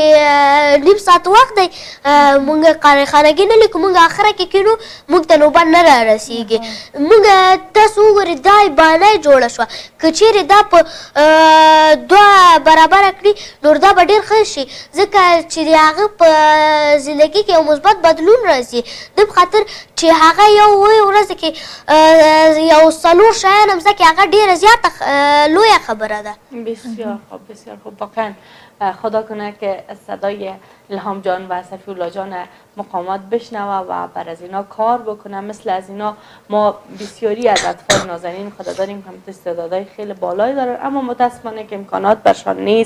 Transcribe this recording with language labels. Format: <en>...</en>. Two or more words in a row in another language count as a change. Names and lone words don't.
<ps>نیم ساعت وخت دی مونږ قارخانګي نه لیکو مونږ اخره کې کینو مونږ ته نوبت نه رارسیږي مونږ تاسو وګورئ دا بانه جوړه شوه که چیرې دا په 2 برابره کړي نور دا به ډېر ښه شي ځکه چې د هغه په زندګي کې یو مثبت بدلون راځي د په خاطر چې هغه یو ورځ کې یو 4 شیان هم زده کړي هغه ډېره زیاته لویه خبره ده</ps> <fa>بسیار خوب بسیار خوب واقعا خدا کنه که صدای الهام جان و صفی‌الله جان مقامات بشنوه و بر از اینا کار بکنه. مثل از اینا ما بسیاری از اطفال نازنین خدا داریم هم استعدادهای خیلی بالایی دارن، اما متاسفانه که امکانات برشان نیست.</fa>